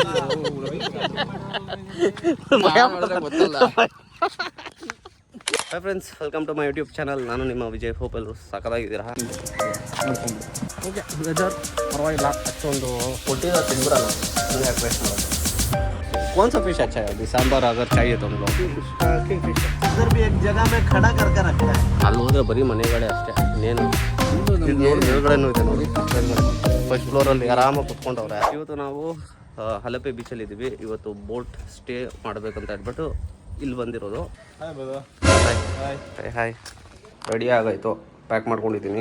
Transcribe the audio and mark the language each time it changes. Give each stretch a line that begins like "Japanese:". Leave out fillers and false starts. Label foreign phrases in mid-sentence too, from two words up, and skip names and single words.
Kannada: ಗೊತ್ತಲ್ಲ.
English: hi friends, welcome to my YouTube channel. ನಾನು ನಿಮ್ಮ ವಿಜಯ್.
Kannada: ಹೋಪ್ ಎಲ್ಲರೂ ಸಖತ್ತಾಗಿದ್ದೀರಾ? ಓಕೆ, ವೆದರ್ ಪರವಾಗಿಲ್ಲ, ಅಷ್ಟೊಂದು ಕೊಟ್ಟಿರೋ ತಿಂದ್ಬಿಡಲ್ಲ. ಯಾಕೆ ವೇಸ್ಟ್ ಮಾಡೋದು?
Hindi: कौन सा फिश अच्छा है? अभी सांभर अगर चाहिए तो हम लोग इधर भी एक जगह में खड़ा करके रखता है.
Kannada: ಅಲ್ಲಿ ಹೋದ್ರೆ ಬರೀ ಮನೆಗಳೇ ಅಷ್ಟೇ, ಇನ್ನೇನು ಮೇಲ್ಗಡೆನೂ ಇದೆ ನೋಡಿ.
English: first floor
Kannada: ಆರಾಮಾಗಿ ಕುತ್ಕೊಂಡವ್ರೆ. ಇವತ್ತು ನಾವು ಹಲಪೆ ಬೀಚಲ್ಲಿ ಇದ್ದೀವಿ. ಇವತ್ತು
English: boat stay
Kannada: ಮಾಡಬೇಕಂತ ಹೇಳ್ಬಿಟ್ಟು ಇಲ್ಲಿ ಬಂದಿರೋದು. ಹಾಯ್, ರೆಡಿ ಆಗಾಯಿತು, ಪ್ಯಾಕ್ ಮಾಡ್ಕೊಂಡಿದ್ದೀನಿ.